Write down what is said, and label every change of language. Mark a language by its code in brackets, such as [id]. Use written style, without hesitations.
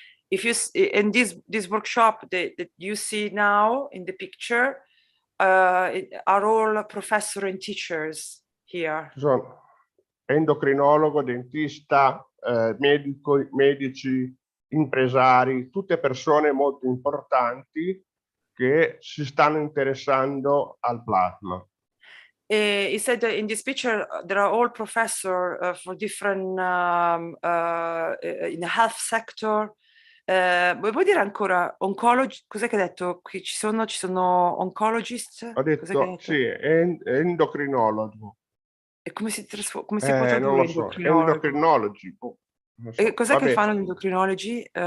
[en] If you in this workshop that you see now in the picture, are all professors and teachers here. [it] Sono endocrinologo, dentista, medici, impresari, tutte persone molto importanti che si stanno interessando al plasma. [en] He said that in this picture there are all professors for different in the health sector. [it] Vuoi dire ancora oncologi? Cos'è che hai detto? Qui ci sono oncologist? Ho detto sì, endocrinologo. E come si può tradurre non lo so, endocrinology. E cos'è che fanno gli endocrinologi?